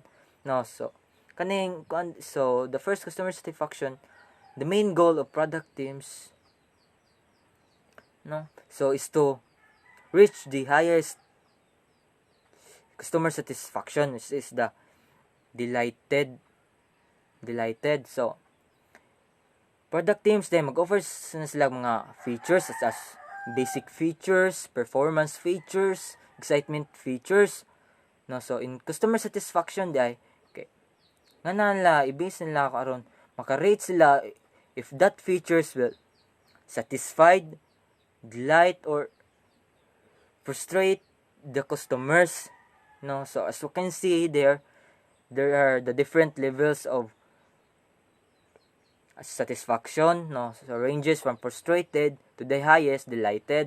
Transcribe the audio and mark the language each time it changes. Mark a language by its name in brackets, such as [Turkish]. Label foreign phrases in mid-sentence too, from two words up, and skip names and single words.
[English] No, so the first, customer satisfaction, the main goal of product teams, no, so is to reach the highest customer satisfaction, which is the delighted. So product teams then [Cebuano] mag-offer na sila mga [English] features such as basic features, performance features, excitement features. No, so in customer satisfaction [Cebuano] di okay, nga nila i-base nila karon maka-rate sila [English] if that features will satisfied, delight, or frustrate the customers. No, so as you can see there are the different levels of satisfaction, no, so ranges from frustrated to the highest, delighted.